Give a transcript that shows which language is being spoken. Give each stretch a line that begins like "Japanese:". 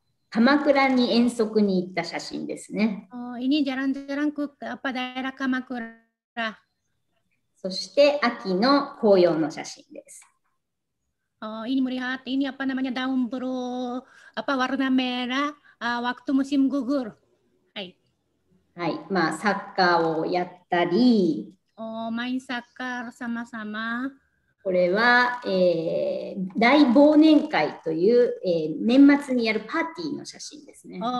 Japanese: 鎌倉に遠足に行った写真ですね。
Indonesian: Ini jalan-jalan ke daerah Kamakura.
Japanese: そして秋の紅葉の写真です。
Indonesian: Ini melihat ini namanya daun warna merah waktu musim gugur.
Japanese: はい。はい。まあサッカーをやったり。
Indonesian: main soccer sama-sama.
Japanese: これは、大忘年会という、年末にやるパーティーの写真ですね。